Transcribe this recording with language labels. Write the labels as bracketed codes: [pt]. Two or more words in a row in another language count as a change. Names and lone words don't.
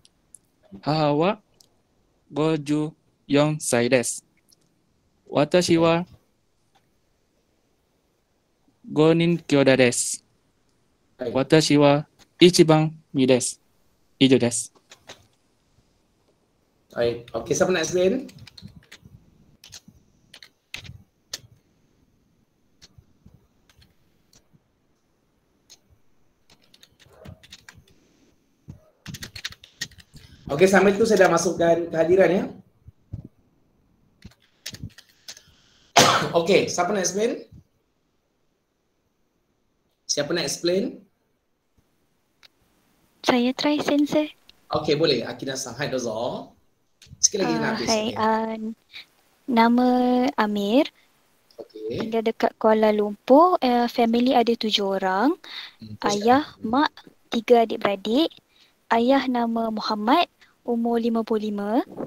[ja] 母は54歳です。私は5人兄弟です。はい。私は一番上です。以上です。 [ms] はい。Okey, siapa nak explain? Okey, sambil itu saya dah masukkan kehadiran ya. Okey, siapa nak explain? Siapa nak explain? Saya try, Sensei. Okey, boleh. [ja] Akina-san, はい、どうぞ. [ms] Sikit lagi nak habis. Hai, nama Amir. Okey. Dia dekat Kuala Lumpur. Family ada 7 orang. Ayah, mak, 3 adik-beradik. Ayah nama Muhammad, umur 55.